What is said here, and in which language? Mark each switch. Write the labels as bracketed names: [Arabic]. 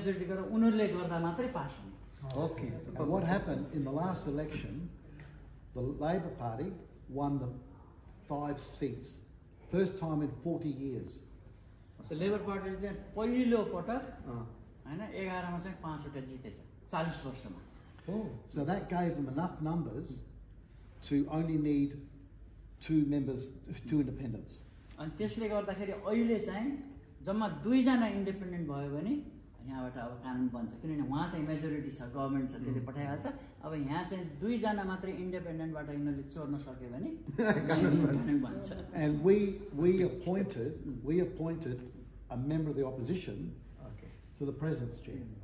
[Nepali] गरेर उनीहरूले गर्दा मात्रै पास हुने. [English] Okay. And what happened in the last election, the Labor Party won the 5 seats. First time in 40 years. [Nepali] Labour पार्टीले चाहिँ पहिलो पटक हैन 11 मा चाहिँ 5 वटा जितेछ 40 वर्षमा. [English] So that gave them enough numbers to only need 2 members, 2 independents. [Nepali] अनि त्यसले गर्दाखेरि अहिले चाहिँ जम्मा 2 जना इन्डिपेन्डेन्ट भयो भने यहाँबाट अब कानुन बन्छ किनभने वहाँ चाहिँ मेजोरिटी छ गभर्नमेन्ट छ त्यसले पठाइहाल्छ. अब यहाँ चाहिँ 2 जना मात्रै इन्डिपेन्डेन्टबाट यिनीहरूले चोर्न सक्यो भने कानुन बन्छ. [English] And we appointed a member of the opposition to the president's chair.